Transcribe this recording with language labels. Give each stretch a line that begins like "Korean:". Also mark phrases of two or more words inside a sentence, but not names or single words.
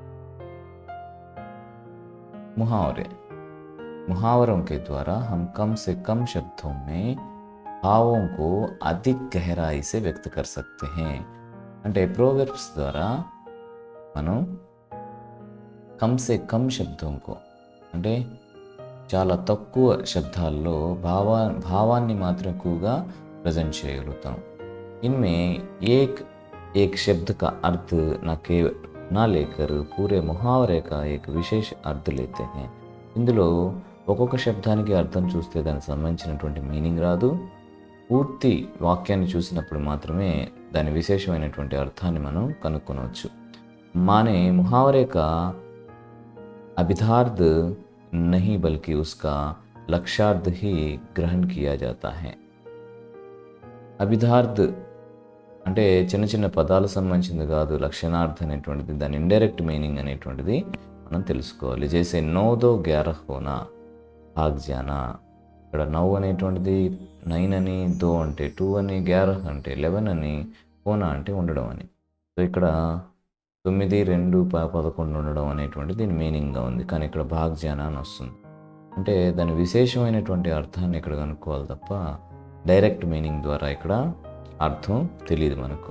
Hindi: मुहावरे, मुहावरों के द्वारा हम कम से कम शब्दों में भावों को अधिक गहराई से व्यक्त कर सकते हैं। అంటే प्रोवर्ब्स द्वारा మనం कम से कम शब्दों को,
Telugu: అంటే చాలా తక్కువ శబ్దాల్లో భావాన్ని మాత్రం ఎక్కువగా ప్రజెంట్ చేయగలుగుతాం.
Hindi: इनमें एक एक शब्द का अर्थ ना लेकर पूरे मुहावरे का एक विशेष अर्थ लेते हैं.
Telugu: ఇందులో ఒక్కొక్క శబ్దానికి అర్థం చూస్తే దానికి సంబంధించినటువంటి మీనింగ్ రాదు. పూర్తి వాక్యాన్ని చూసినప్పుడు మాత్రమే దాని విశేషమైనటువంటి అర్థాన్ని మనం కనుక్కొనవచ్చు.
Hindi: माने मुहावरे का अभिधार्थ नहीं बल्कि उसका लक्ष्यार्थ ही ग्रहण किया जाता है.
Telugu: అభిధార్థ్ అంటే చిన్న చిన్న పదాలకు సంబంధించింది కాదు, లక్షణార్థ అనేటువంటిది దాని
English: indirect meaning
Telugu: అనేటువంటిది మనం తెలుసుకోవాలి.
Hindi: जैसे नौ दो 11 होना भाग जाना.
Telugu: ఇక్కడ 9 అనేటువంటిది 9 అని, దో అంటే 2 అని, 11 అంటే 11 అని, హోనా అంటే ఉండడం అని. సో ఇక్కడ 9, 2, 11 ఉండడం అనేటువంటి దీని మీనింగ్గా ఉంది. కానీ ఇక్కడ
Hindi: भाग जाना
Telugu: అని వస్తుంది. అంటే దాని విశేషమైనటువంటి అర్థాన్ని ఇక్కడ కనుక్కోవాలి తప్ప
English: direct meaning
Telugu: ద్వారా ఇక్కడ అర్థం తెలియదు మనకు.